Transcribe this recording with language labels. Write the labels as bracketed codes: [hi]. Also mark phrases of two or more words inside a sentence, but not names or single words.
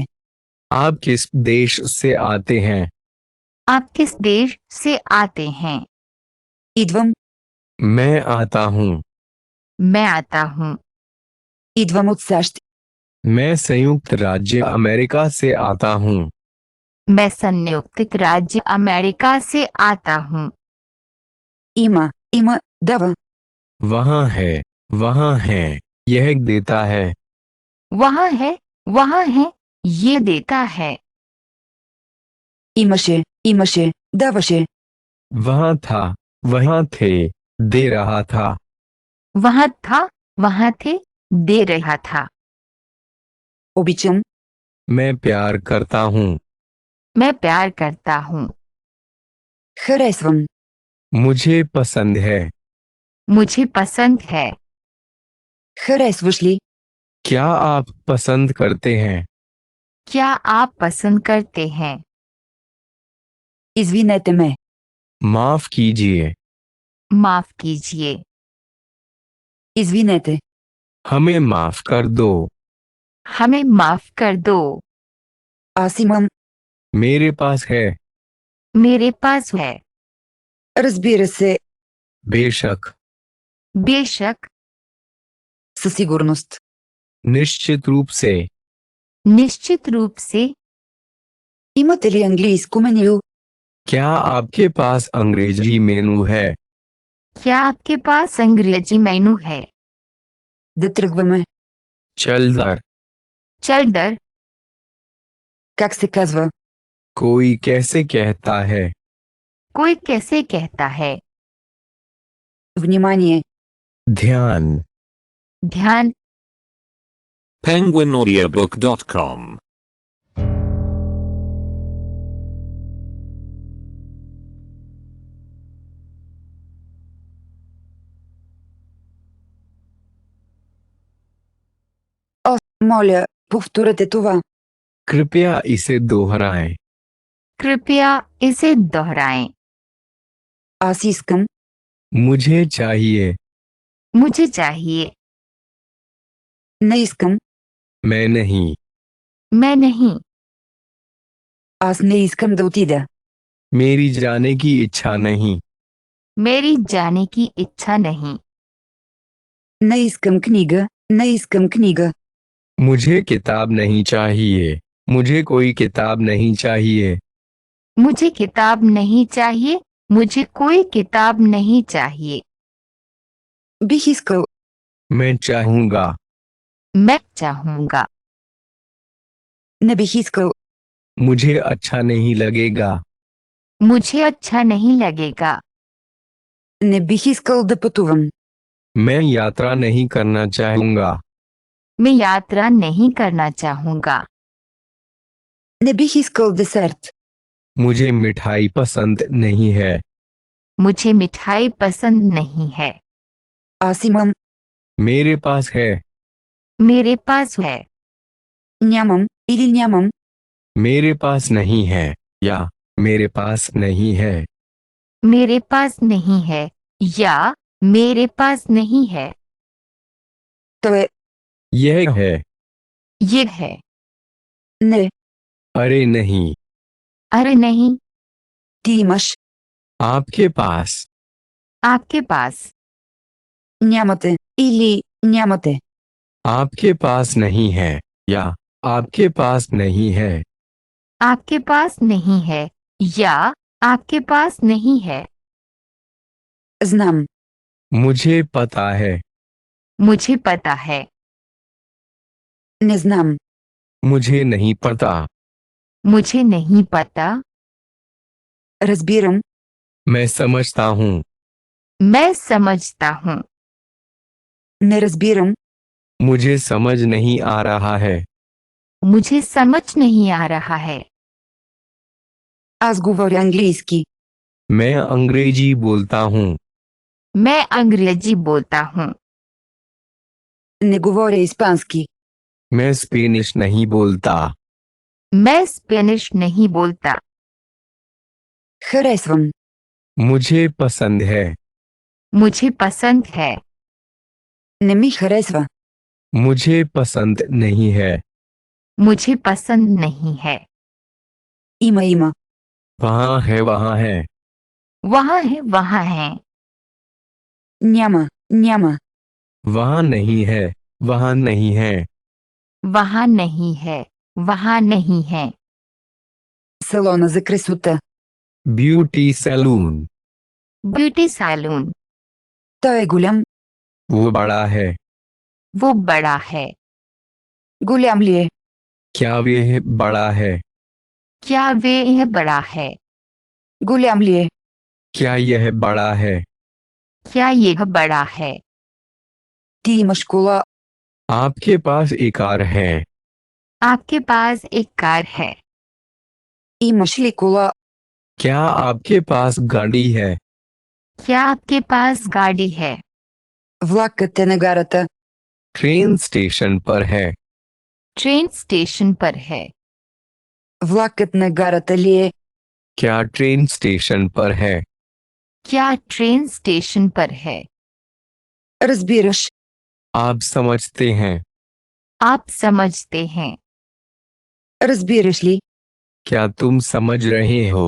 [hi] आप किस देश से आते हैं, आप किस देश से आते हैं, [bg] идвам, [hi] मैं आता हूँ, मैं आता हूँ, [bg] идвам от САЩ, [hi] मैं संयुक्त राज्य अमेरिका से आता हूँ, मैं संयुक्त राज्य अमेरिका से आता हूँ, [bg] има, дава, [hi] वहाँ है, यह देता है, वहाँ है, ये देता है, [bg] имаше, даваше, [hi] वहाँ था, वहाँ थे, दे रहा था, वहाँ थे, दे रहा था, [bg] обичам, [hi] मैं प्यार करता हूँ, मैं प्यार करता हूँ, [bg] харесвам, [hi] मुझे पसंद है, मुझे पसंद है, [bg] харесваш ли, [hi] क्या आप पसंद करते हैं, क्या आप पसंद करते हैं, [bg] извинете ме, [hi] माफ कीजिए, माफ कीजिए, [bg] извинете, [hi] हमें माफ कर दो, हमें माफ कर दो, [bg] аз имам, [hi] मेरे पास है, मेरे पास है, [bg] разбира се, [hi] बेशक, बेशक, [bg] със сигурност, [hi] निश्चित रूप से, निश्चित रूप से, [bg] имате ли английско меню, [hi] क्या आपके पास अंग्रेजी मेनू है, क्या आपके पास अंग्रेजी मेनू है, [bg] да тръгваме, [hi] चल दर, चल डर, [bg] как се казва, [hi] कोई कैसे कहता है, कोई कैसे कहता है, [bg] внимание, [hi] ध्यान, ध्यान, penguinaudiobook.com [bg] моля, повторете това, [hi] कृपया इसे दोहराएं, कृपया इसे दोहराएं, [bg] аз искам, [hi] मुझे चाहिए, मुझे चाहिए, [bg] не искам, [hi] मैं नहीं, मैं नहीं, [bg] аз не искам да отида, [hi] मेरी जाने की इच्छा नहीं, मेरी जाने की इच्छा नहीं, [bg] не искам книга, [hi] मुझे किताब नहीं चाहिए, मुझे कोई किताब नहीं चाहिए, मुझे किताब नहीं चाहिए, मुझे कोई किताब नहीं चाहिए, [bg] бих искал, [hi] मैं चाहूँगा, मैं चाहूँगा, [bg] не бих искал, [hi] मुझे अच्छा नहीं लगेगा, मुझे अच्छा नहीं लगेगा, [bg] не бих искал да пътувам, [hi] मैं यात्रा नहीं करना चाहूँगा, मैं यात्रा नहीं करना चाहूँगा, [bg] не бих искал десерт, [hi] मुझे मिठाई पसंद नहीं है, मुझे मिठाई पसंद नहीं है, [bg] аз имам, [hi] मेरे पास है। मेरे पास है। [bg] Нямам или нямам. [hi] मेरे पास नहीं है या मेरे पास नहीं है। मेरे पास नहीं है या मेरे पास नहीं है। [bg] То е. [hi] यह है। ये है। [bg] Не. [hi] अरे नहीं। अरे नहीं। [bg] Ти имаш. [hi] आपके पास। आपके पास। [bg] Нямате. Или нямате. [hi] आपके पास नहीं है या आपके पास नहीं है। आपके पास नहीं है या आपके पास नहीं है। [bg] Знам. [hi] मुझे पता है। मुझे पता है। [bg] Не знам. [hi] मुझे नहीं पता। मुझे नहीं पता। [bg] Разбирам. [hi] मैं समझता हूँ। मैं समझता हूँ। [bg] Не разбирам. [hi] मुझे समझ नहीं आ रहा है। मुझे समझ नहीं आ रहा है। [bg] Аз говоря английски. [hi] मैं अंग्रेजी बोलता हूँ। मैं अंग्रेजी बोलता हूँ। [bg] Не говоря испански. [hi] मैं स्पेनिश नहीं बोलता। मैं स्पेनिश नहीं बोलता। [bg] Харесвам. [hi] मुझे पसंद है। मुझे पसंद है। [bg] Не ми харесва. [hi] मुझे पसंद नहीं है। मुझे पसंद नहीं है। [bg] Има. [hi] वहाँ है वहाँ है। वहाँ है वहाँ है। [bg] Няма. [hi] वहाँ नहीं है वहाँ नहीं है। वहाँ नहीं है वहाँ नहीं है। [bg] Салона за красота. [en] beauty salon. beauty salon. [bg] Той е голям. [hi] वो बड़ा है। वो बड़ा है। [bg] Голям ли е? [hi] क्या वह बड़ा है? क्या वे यह बड़ा है? [bg] Голям ли е? [hi] क्या यह बड़ा है? क्या यह बड़ा है? [bg] Ти имаш кола. [hi] आपके पास एक कार है। आपके पास एक कार है। [bg] Имаш ли кола? [hi] क्या आपके पास गाड़ी है? क्या आपके पास गाड़ी है? [bg] Влакът е на гарата. [en] train station [hi] पर है। [en] train station [hi] पर है। [bg] Влакът на гарата ли е? [hi] क्या [en] train station [hi] पर है? क्या [en] train station [hi] पर है? [bg] Разбираш. [hi] आप समझते हैं। आप समझते हैं। [bg] Разбираш ли? [hi] क्या तुम समझ रहे हो?